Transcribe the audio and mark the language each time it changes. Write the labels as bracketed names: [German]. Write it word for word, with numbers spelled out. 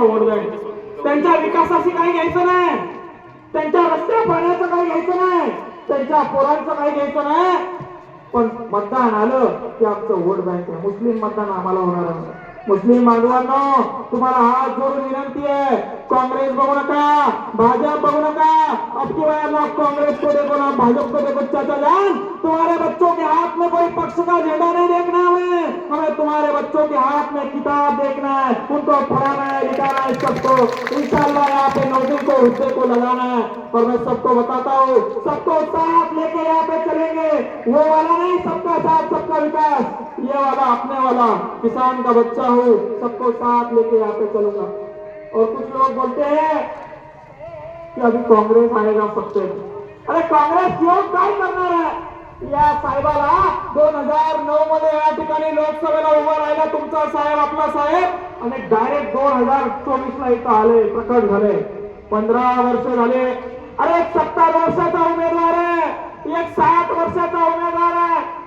[Marathi] Vote bank त्यांच्या विकासाशी काही घ्यायचं नाही, त्यांच्या रस्त्या पाण्याचं काही घ्यायचं नाही, त्यांच्या पोरांचं काही घ्यायचं नाही. पण मतदान आलं की आमचं वोट बँक आहे. मुस्लिम मतदान आम्हाला होणार आहे. मुस्लिम बांधवांनो, तुम्हाला हात जोडून विनंती आहे, काँग्रेस बघू नका, भाजप बघू नका. [Hindi] अब की बार आप कांग्रेस को देखो ना भाजपा को देखो चाचा जान, तुम्हारे बच्चों के हाथ में कोई पक्ष का झंडा नहीं देखना हमें हमें तुम्हारे बच्चों के हाथ में किताब देखना है, उनको पढ़ाना है, लिखाना है सबको. इंशाल्लाह यहाँ पे नौकरी को हुद्दे को लगाना है. और मैं सबको बताता हूँ, सबको साथ लेके यहाँ पे चलेंगे. वो वाला नहीं सबका साथ सबका विकास, ये वाला अपने वाला किसान का बच्चा हूँ, सबको साथ लेके यहाँ पे चलूंगा. और कुछ लोग बोलते हैं कि अभी काँग्रेस आएगा सबसे. [Marathi] अरे काँग्रेस योग काय करणार आहे? या साहेबाला दोन हजार नऊ मध्ये या ठिकाणी लोकसभेला उभा राहिला तुमचा साहेब, आपला साहेब, आणि डायरेक्ट दोन हजार चोवीस ला इथं आले, प्रकट झाले. पंधरा वर्ष झाले. अरे एक सत्तर वर्षाचा उमेदवार आहे, एक साठ वर्षाचा उमेदवार आहे.